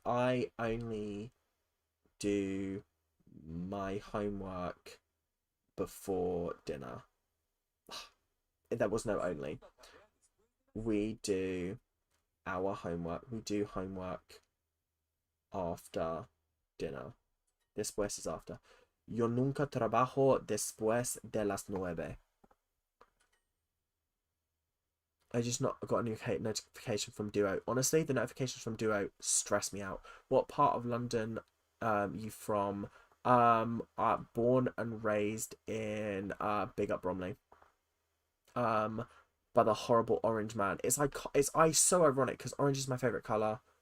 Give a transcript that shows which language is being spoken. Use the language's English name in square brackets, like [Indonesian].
[English] I only do my homework before dinner. There was no only. We do our homework. We do homework after dinner. Después is after. [Spanish] Yo nunca trabajo después de las 9. [English] I just not got a notification from Duo. Honestly, the notifications from Duo stress me out. What part of London you from? Born and raised in Big Up Bromley. By the horrible orange man. It's so ironic because orange is my favourite colour.